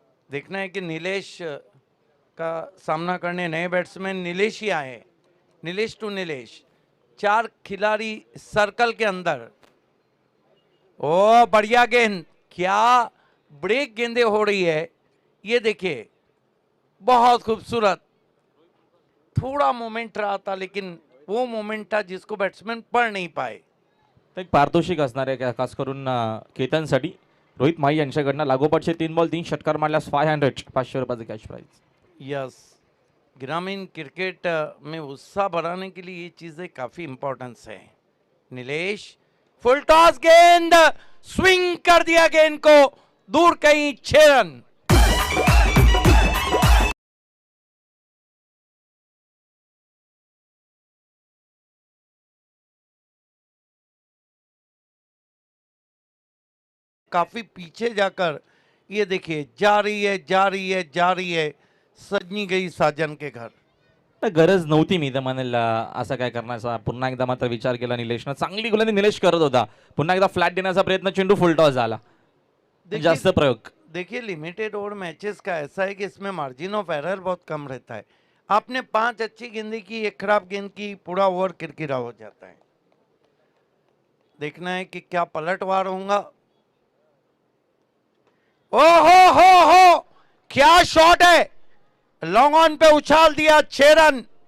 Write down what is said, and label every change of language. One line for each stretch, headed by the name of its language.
Hindi: देखना है कि नीलेश का सामना करने नए बैट्समैन नीलेश ही आए, नीलेश टू नीलेश, 4 खिलाड़ी सर्कल के अंदर। ओ बढ़िया गेंद, क्या ब्रेक गेंदें हो रही है, ये देखिए बहुत खूबसूरत। थोड़ा मोमेंट रहा था लेकिन वो मोमेंट था जिसको बैट्समैन पढ़ नहीं पाए।
Marathi: तर एक पारितोषिक असणार आहे खास करून केतनसाठी। रोहित माही यांच्याकडनं लागोपाठचे 3 बॉल 3 षटकार मारल्यास 500 500 रुपयाचं कॅश प्राइज।
Hindi: यस, ग्रामीण क्रिकेट में उत्साह बढ़ाने के लिए ये चीजें काफी इंपॉर्टेंस है। नीलेश फुल टॉस गेंद, स्विंग कर दिया गेंद को दूर कहीं, 6 रन। काफी पीछे जाकर ये देखिए जा रही है, सजनी गई साजन के घर।
Marathi: तर गरज नव्हती मी तर म्हणेल असं काय करण्याचा। पुन्हा एकदा मात्र विचार केला निलेशनं, चांगली गोलंदाजी निलेश करत होता, पुन्हा एकदा फ्लॅट देण्याचा प्रयत्न, चेंडू फुल टॉस झाला, जास्त प्रयोग।
Hindi: देखिए लिमिटेड ओवर मैचेस का ऐसा है कि इसमें मार्जिन ऑफ एरर बहुत कम रहता है। आपने 5 अच्छी गेंदें की, 1 खराब गेंद की, पूरा ओवर किरकिरा हो जाता है। देखना है कि क्या पलटवार होगा। हो क्या शॉट है, लॉन्ग ऑन पे उछाल दिया, 6 रन।